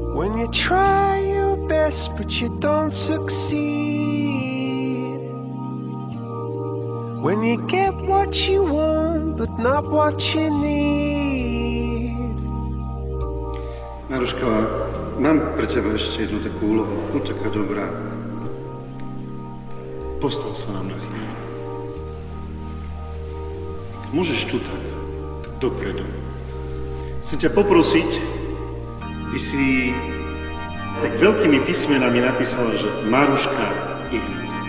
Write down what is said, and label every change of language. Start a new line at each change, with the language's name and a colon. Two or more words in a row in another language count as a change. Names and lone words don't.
English: When you try your best but you don't succeed. When you get what you want but not what you need.
Slovak: Maruška, mám pre teba ešte jednu takú úlohu. Buď taká dobrá. Postav sa nám na chvíľu. Môžeš tu tak dopredu. Chcem ťa poprosiť, by si tak veľkými písmenami napísala, že Maruška Ignat.